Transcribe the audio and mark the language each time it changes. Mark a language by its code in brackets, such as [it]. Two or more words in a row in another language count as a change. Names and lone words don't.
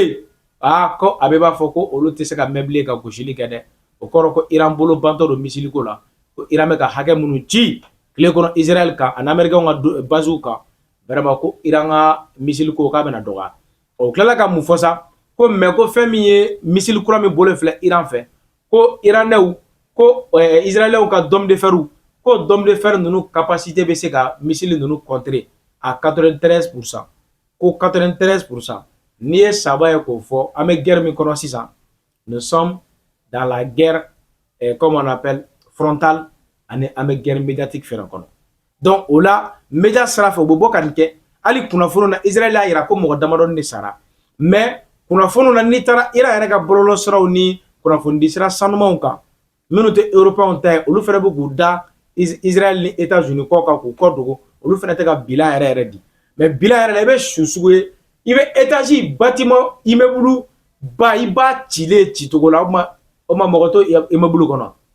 [bm] yen ko a bɛ b'a fɔ ko olu tɛ se ka mɛn bilen ka gosili kɛ dɛ o kɔrɔ ko Iran bolo bantɔ don missile ko la ko Iran bɛ ka hakɛ minnu ci tile kɔnɔ Israël kan ani Américain ka base kan vraiment ko Iran ka missile ko k'a bɛna dɔgɔya o tilala ka mun fɔ sa ko mais ko fɛn min ye missile kura min bolo filɛ Iran fɛ ko iranɛw ko Israëlɛnw ka [fr] dôme de fer [bm] ko [fr] dôme de fer [bm] ninnu capacité bɛ se ka missile ninnu [fr] contrer à [bm] 93%. Ko 93%. N'i ye saba ye k'o fɔ an bɛ guerre min kɔnɔ sisan [fr] nous sommes dans la guerre comme on appelle frontale [bm] ani an bɛ [fr] guerre médiatique [bm] fɛnɛ kɔnɔ donc o la média sira fɛ u bɛ bɔ ka nin kɛ hali kunnafoni na Israël y'a yira ko mɔgɔ damadɔni de sara mais kunnafoni na n'i taara Iran yɛrɛ ka bɔlɔlɔ siraw ni kunnafonidi sira sanumanw kan minnu tɛ européens ta ye olu fɛnɛ bɛ k'u da Israël ni États-Unis kɔ kan k'u kɔ dogo olu fɛnɛ tɛ ka bilan yɛrɛ yɛrɛ di mais bilan yɛrɛ la i bɛ su sugu ye i bɛ [fr] étage bâtiment immeuble [bm] ba i b'a cilen cicogo la o ma mɔgɔ to immeuble kɔnɔ